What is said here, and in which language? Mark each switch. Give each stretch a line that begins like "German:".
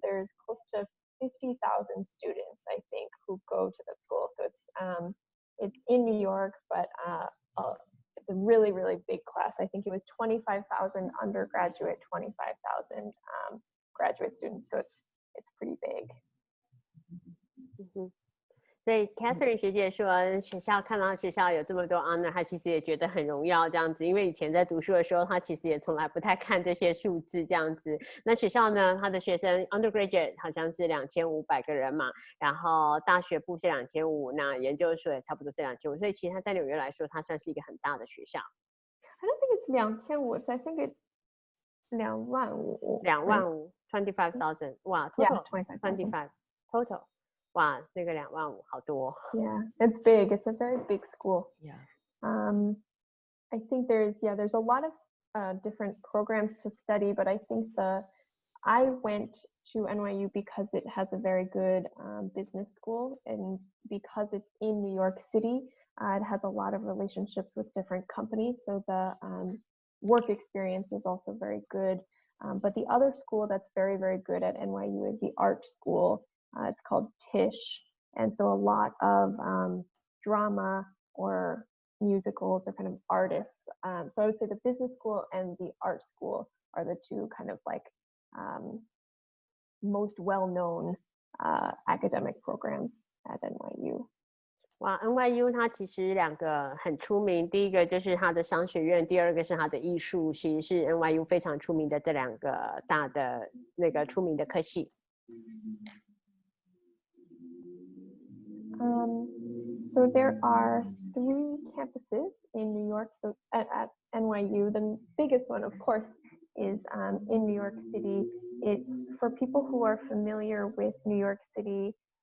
English: There's close to 50,000 students, I think, who go to that school. So it's in New York, but it's a really, really big class. I think it was 25,000 undergraduate, 25,000 graduate students. So it's pretty big.
Chinese: 所以 Catherine 学姐说，看到学校有这么多 honor， 她其实也觉得很荣耀这样子。因为以前在读书的时候，她其实也从来不太看这些数字这样子。那学校呢，她的学生 undergraduate 好像是2500个人嘛，然后大学部是2500，那研究所也差不多是2500，所以其实她在纽约来说，她算是一个很大的学校。
English: I don't think it's 2500, I think it's 25000. 25000 25,000， 哇 ，total yeah,
Chinese: 25 total。 哇，那个25000好多。
English: Yeah, it's big. It's a very big school. Yeah. I think there's a lot of different programs to study, but I think I went to NYU because it has a very good business school, and because it's in New York City, it has a lot of relationships with different companies, so the work experience is also very good. But the other school that's very, very good at NYU is the art school. It's called Tisch, and so a lot of drama or musicals or kind of artists. So I would say the business school and the art school are the two kind of like most well-known academic programs at NYU.
Chinese: 哇 ，NYU 它其实2个很出名，第一个就是它的商学院，第二个是它的艺术，其实是 NYU 非常出名的这2个大的那个出名的科系。
English: So there are 3 campuses in New York. So at NYU, the biggest one, of course, is in New York City. It's for people who are familiar with New York City.